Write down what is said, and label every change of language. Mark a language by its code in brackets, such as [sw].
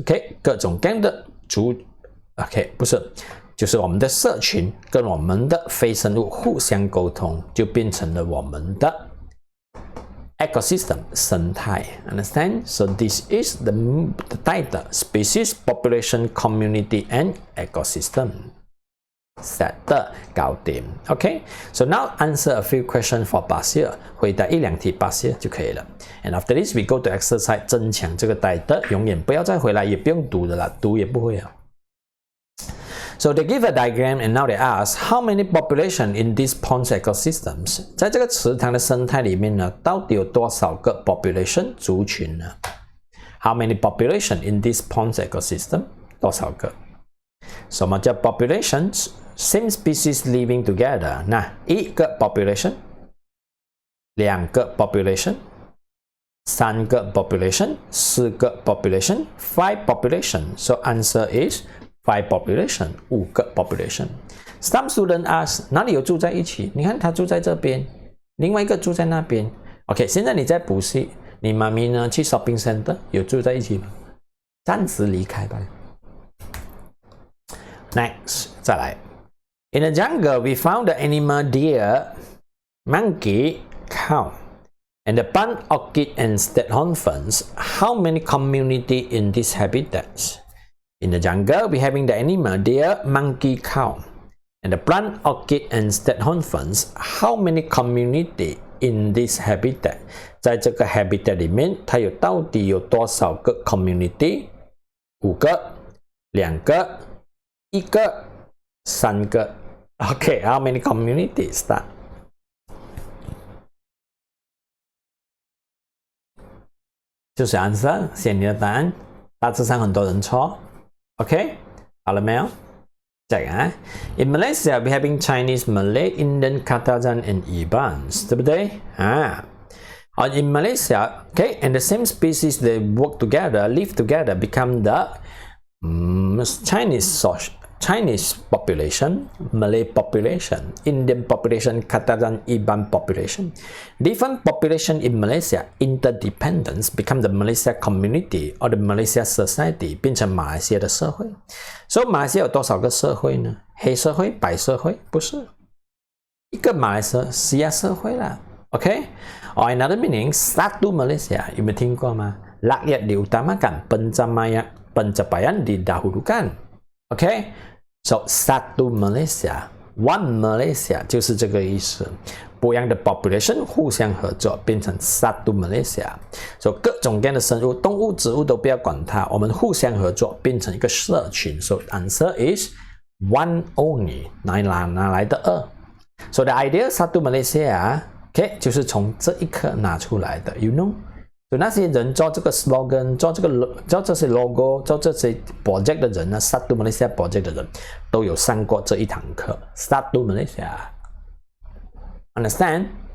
[zh] OK， 各种各样的族 ，OK， 不是，就是我们的社群跟我们的非生物互相沟通，就变成了我们的。 [en] Ecosystem 生态 understand? So this is the title species, population, community, and ecosystem. Set [zh] 的搞定 [en] OK, so now answer a few questions for past year. [zh] 回答1、2题 [en] past year [zh] 就可以了。 [en] And after this, we go to exercise [zh] 增强这个 [en] title. [zh] 永远不要再回来，也不用读的啦，读也不会啊。 [en] So they give a diagram and now they ask how many population in these pond ecosystems. [zh] 在这个池塘的生态里面呢，到底有多少个 population 族群呢 ？ [en] How many population in this pond ecosystem? [zh] 多少个？什么叫 populations? [en] Same species living together. [zh] 那1个 [en] population, 2个 population, 3个 population, 4个 population, 5 population. So answer is 5 population, [zh] 5个 [en] population. Some students ask, [zh] 哪里有住在一起？你看他住在这边，另外一个住在那边。 OK， 现在你在补习，你妈咪呢去 shopping center 有住在一起吗？暂时离开吧。 Next， 再来。 [en] In the jungle, we found the animal deer, monkey, cow, and the plant orchid and staghorn ferns. How many community in these habitats? In the jungle, we having the animal deer, monkey, cow, and the plant orchid and staghorn ferns. How many community in this habitat? [zh] 在这个 habitat 里面，它有到底有多少个 community？ 5个、2个、1个、3个。 [en] Okay, how many communities? Start. [zh] 就是 answer， 写你的答案。大致上很多人错。OK， 好了没有？ [en] 再看 ，In Malaysia, we having Chinese, Malay, Indian, Katajan, and Ibans， [zh] 对不对？啊。 [en] In Malaysia, okay, and the same species they work together, live together, become the Chinese population, Malay population, Indian population, Katajan, Iban population. Different population in Malaysia, interdependence, become the Malaysia community or the Malaysia society, [zh] 变成马来西亚的社会。所以马来西亚有多少个社会呢？黑社会、白社会？不是，一个马来西亚社会啦。 [en] OK? Or another meaning, Satu Malaysia. [zh] 有没有听过吗？ [ms] Rakyat diutamakan, pencapaian didahulukan. OK? [en] So, Satu Malaysia, One Malaysia [zh] 就是这个意思。不一样的 population 互相合作，变成 Satu Malaysia。 So, 各种各样的生物，动物、植物都不要管它，我们互相合作，变成一个社群。 [en] So, answer is one only. [zh] 哪来的2？ So, the idea Satu Malaysia。OK， 就是从这一刻拿出来的 ， [en] you know， [zh] 就那些人做这个 slogan， 做这些 logo， 做这些 project 的人呢 ，Satu Malaysia project 的人都有上过这一堂课 ，Satu Malaysia。 [en] Understand？